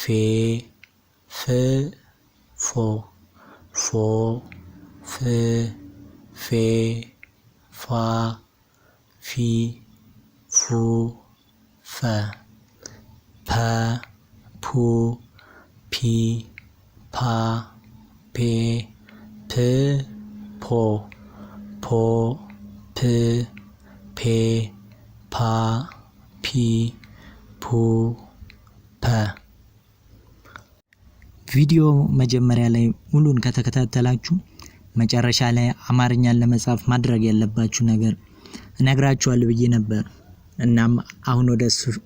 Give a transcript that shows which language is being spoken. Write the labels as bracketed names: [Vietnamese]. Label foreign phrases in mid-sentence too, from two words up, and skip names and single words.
[Amharic] ፍ ፎ ፎ ፍ ፌ ፋ ፊ ፉ ፈ ፐ ፑ ፒ ፓ ፔ ፕ ፖ ፖ ፕ ፔ ፓ ፒ ፑ ፐ። ቪዲዮ መጀመሪያ ላይ ሙሉን ከተከታተላችሁ መጨረሻ ላይ አማርኛን ለመጻፍ ማድረግ ያለባችሁ ነገር እነግራችኋለሁ ብዬ ነበር። እናም አሁን ወደሱ